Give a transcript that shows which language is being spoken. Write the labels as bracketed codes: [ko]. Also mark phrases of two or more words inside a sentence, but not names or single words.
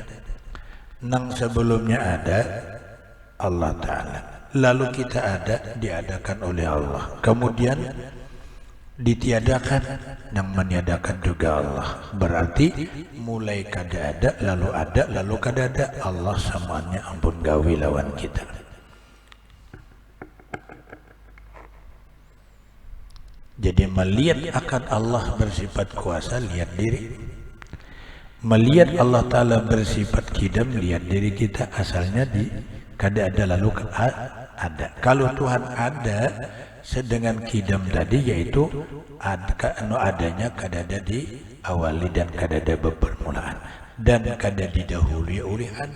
[id] Nang sebelumnya ada Allah Ta'ala, lalu kita ada, diadakan oleh Allah, kemudian ditiadakan, yang meniadakan juga Allah. [bjn] Berarti mulai kada ada, lalu kada ada. Allah samanya ampun gawi lawan kita. [id] Jadi melihat akan Allah bersifat kuasa, lihat diri. Melihat Allah Ta'ala bersifat kidam, lihat diri kita. [bjn] Asalnya di kada ada lalu ada. [id] Kalau Tuhan ada sedangkan kidam tadi, yaitu adanya kada ada di awali dan kada ada berpermulaan dan kada didahului oleh Adam.